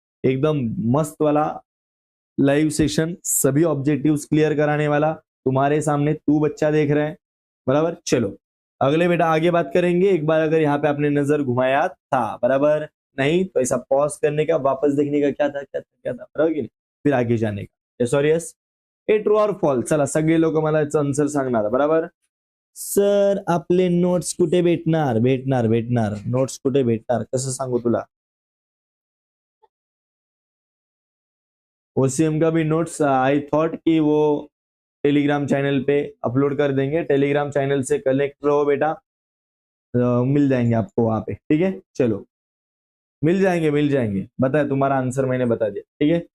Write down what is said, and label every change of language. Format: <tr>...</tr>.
<hi>एकदम मस्त वाला लाइव सेशन, सभी ऑब्जेक्टिव्स क्लियर कराने वाला तुम्हारे सामने तू बच्चा देख रहे हैं, बराबर। चलो अगले बेटा आगे बात करेंगे। एक बार अगर यहाँ पे आपने नजर घुमाया था, बराबर, नहीं तो ऐसा पॉज करने का, वापस देखने का, क्या था क्या था क्या था,</hi> <mr>बरोबर की नाही,</mr> <hi>फिर आगे जाने का।</hi> <en>Sorry yes, a true और false.</en> <mr>चला सगळे लोक मला याचं आन्सर सांगणार, बराबर। सर आपले नोट्स कुठे भेटणार? भेटणार भेटणार, नोट्स कुठे भेटणार, कसं सांगू तुला?</mr> <hi>ओसीएम का भी नोट्स</hi> <en>I thought</en> <hi>कि वो टेलीग्राम चैनल पे अपलोड कर देंगे। टेलीग्राम चैनल से कनेक्ट रहो बेटा, मिल जाएंगे आपको वहां पे, ठीक है। चलो मिल जाएंगे, बताया तुम्हारा आंसर मैंने बता दिया, ठीक है।</hi>